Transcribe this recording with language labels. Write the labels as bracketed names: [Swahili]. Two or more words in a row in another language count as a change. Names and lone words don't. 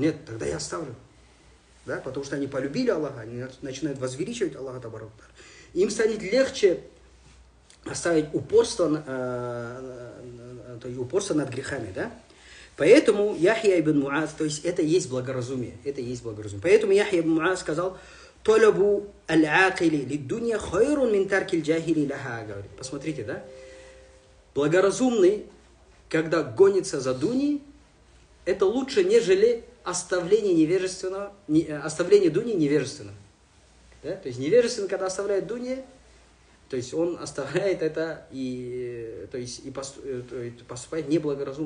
[Russian] Нет, тогда я оставлю. Да? Потому что они полюбили Аллаха, они начинают возвеличивать Аллаха [Arabic] تبارك وتعالى. [Russian] Им станет легче оставить упорство над грехами. Да? Поэтому Яхья ибн Муаз, то есть это есть благоразумие. Это есть благоразумие. Поэтому Яхья ибн Муаз сказал, [Arabic] «طلب العاقل للدنيا خير من ترك الجاهل لها». [Russian] Говорит, посмотрите, да? Благоразумный, когда гонится за дуньей, это лучше, нежели оставление дуньи невежественным. Да? То есть невежественный, когда оставляет дуньи, то есть он оставляет это и поступает неблагоразумно.